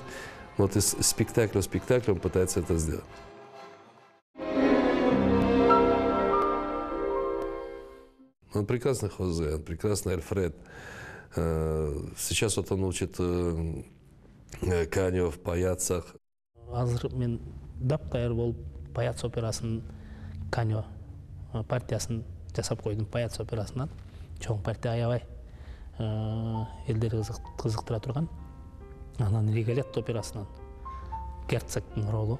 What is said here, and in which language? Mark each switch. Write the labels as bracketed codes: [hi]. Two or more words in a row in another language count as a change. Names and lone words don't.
[ru] Вот из спектакля в спектакль он пытается это сделать. Он прекрасный Хозе, он прекрасный Альфред. Сейчас вот он учит Каню в паяцах. [ky] Азыр мен дап-даяр болуп Паяц операсынын Каньо партиясын жасап койдум. Паяц операсынан чоң партия аябай элдери кызыктыра турган. Анан Риголетто операсынан Герцогдун ролу.